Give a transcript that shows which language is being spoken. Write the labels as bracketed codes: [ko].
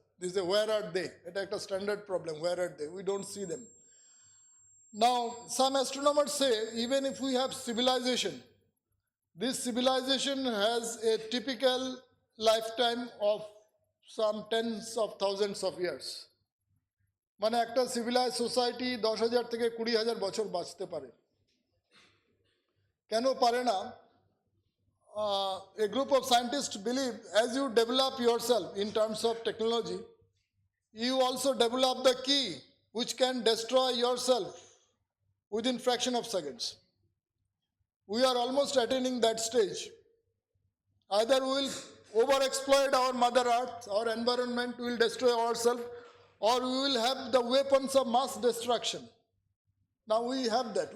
[en] This is a where are they. It's a standard problem. Where are they? We don't see them. Now, some astronomers say even if we have civilization, this civilization has a typical lifetime of some tens of thousands of years. [bn] মানে একটা civilized society 10,000 থেকে 20,000 বছর বাঁচতে পারে। কেন পারে না? [en] A group of scientists believe as you develop yourself in terms of technology, you also develop the key which can destroy yourself within fraction of seconds. We are almost attaining that stage. Either we will overexploit our mother earth, our environment, we will destroy ourselves, or we will have the weapons of mass destruction. Now we have that.